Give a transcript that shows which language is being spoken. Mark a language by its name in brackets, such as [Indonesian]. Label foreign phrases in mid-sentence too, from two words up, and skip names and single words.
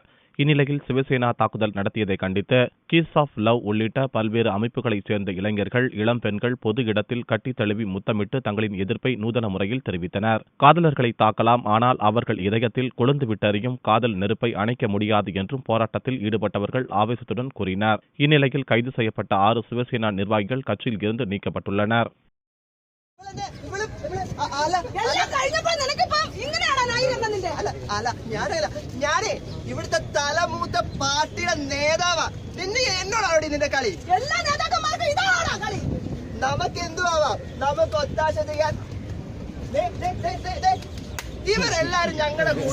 [Tamil] இந்நிலையில் சிவசேனா தாக்குதல் நடத்தியதை கண்டித்து கிஸ் ஆஃப் லவ் உள்ளிட்ட பல்வேறு அமைப்புகளைச் சேர்ந்த இளைஞர்கள், இளம் பெண்கள் பொது இடத்தில் கட்டி தழுவி முத்தமிட்டு தங்களின் எதிர்ப்பை நூதன முறையில் தெரிவித்தனர். காதலர்களை தாக்கலாம், ஆனால் அவர்கள் இதயத்தில் கொழுந்து விட்டறியும் காதல் நெருப்பை அணைக்க முடியாது என்றும் போராட்டத்தில் ஈடுபட்டவர்கள் ஆவேசத்துடன் கூறினர். இந்நிலையில் கைது செய்யப்பட்ட 6 சிவசேனா நிர்வாகிகள் கட்சியில் இருந்து நீக்கப்பட்டுள்ளனர். [Malayalam] ഇവിടുത്തെ തലമൂത്ത പാർട്ടിയുടെ നേതാവാ. എന്നോടാണ് നിന്റെ കളി. നമുക്ക് എന്തുവാവാം, നമുക്ക് ഒത്താശ ചെയ്യാൻ ഇവരെല്ലാരും ഞങ്ങളുടെ